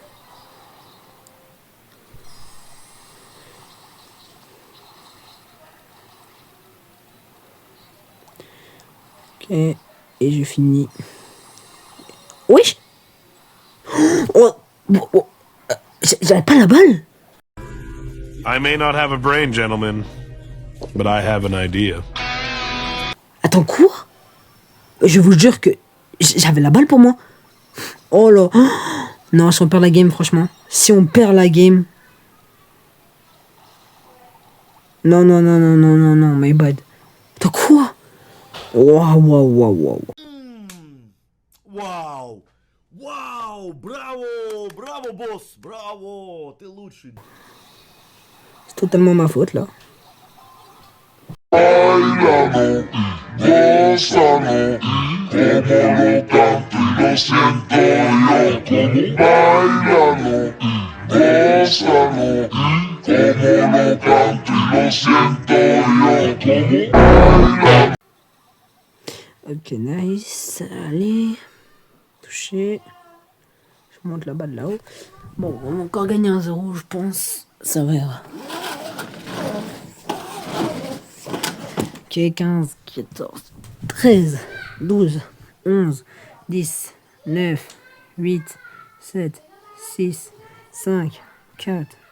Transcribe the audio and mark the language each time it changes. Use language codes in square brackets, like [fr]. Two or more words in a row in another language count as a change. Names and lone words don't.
[fr] Ok. Et je finis. Oui. Oh, oh, oh. J'avais pas la balle. [en] I may not have a brain, gentlemen, but I have an idea. [fr] Attends, cours. Je vous jure que j'avais la balle pour moi. Oh là. Non, si on perd la game, franchement. Si on perd la game. Non, non, non, non, non, non, non, [en] my bad. [fr] Attends, quoi? Waouh, waouh, waouh, waouh. [ru] Вау! Вау! Браво! Браво, босс! Браво! Ты лучший! [fr] C'est totalement ma faute, là. [es] Bailalo, gózalo, como lo canto y lo siento yo. Como bailalo, gózalo, como lo canto y lo siento yo. Como bailalo. [en] Ok, nice. [fr] Allez. Touché. Je monte la balle là-haut. Bon, on va encore gagner 1-0, je pense. Ça va. Ok, 15, 14, 13, 12, 11, 10, 9, 8, 7, 6, 5, 4.